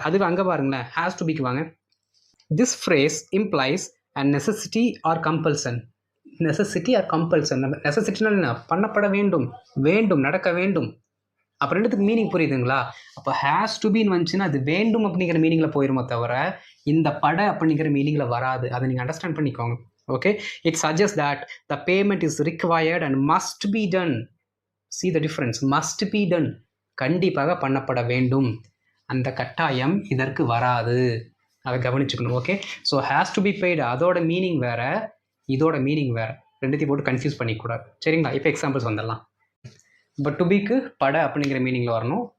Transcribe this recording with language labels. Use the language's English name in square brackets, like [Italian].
[Tamil] அதுக்கு அங்கே பாருங்களேன், ஹேஸ் டு பிக்கு வாங்க. [English] This phrase implies a necessity or compulsion. [Tamil] Necessity R compulsion. நெசசிட்டினா என்ன? பண்ணப்பட வேண்டும், வேண்டும், நடக்க வேண்டும். அப்போ ரெண்டுத்துக்கு மீனிங் புரியுதுங்களா? அப்போ ஹேஸ் டு பின்னு வந்துச்சுன்னா அது வேண்டும் அப்படிங்கிற மீனிங்கில் போயிருமோ தவிர இந்த பட அப்படிங்கிற மீனிங்கில் வராது. அதை நீங்கள் அண்டர்ஸ்டாண்ட் பண்ணிக்கோங்க. [English] Okay, it suggests that the payment is required and must be done. See the difference, must be done. [Tamil] கண்டிப்பாக பண்ணப்பட வேண்டும், அந்த கட்டாயம் இதற்கு வராது, அதை கவனிச்சுக்கணும். Okay, so has to be paid அதோட மீனிங் வேற, இதோட மீனிங் வேற, ரெண்டுத்தையும் போட்டு கன்ஃபியூஸ் பண்ணிக்கூடாது. சரிங்களா? இப்போ எக்ஸாம்பிள்ஸ் வந்துடலாம். இப்போ டு பிக்கு பட அப்படிங்கிற மீனிங்கில் வரணும்.